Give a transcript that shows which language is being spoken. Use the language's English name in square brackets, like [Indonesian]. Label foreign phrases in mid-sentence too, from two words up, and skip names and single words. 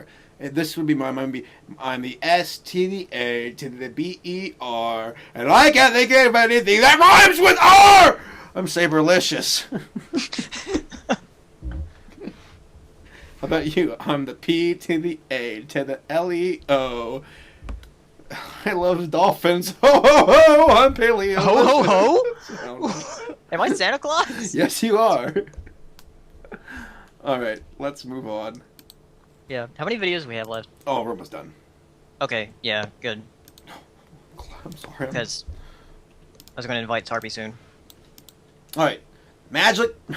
[English] This would be I'm the S to the A to the BER, and I can't think of anything that rhymes with R. I'm Saberlicious. How about you? I'm the P to the A to the LEO. I love dolphins. Ho ho ho! I'm Paleo. Ho ho ho! Am I Santa Claus? Yes, you are. All right, let's move on. Yeah. How many videos do we have left? Oh, we're almost done. Okay. Yeah. Good. I'm sorry. Because I was going to invite Tarby soon. All right, Magic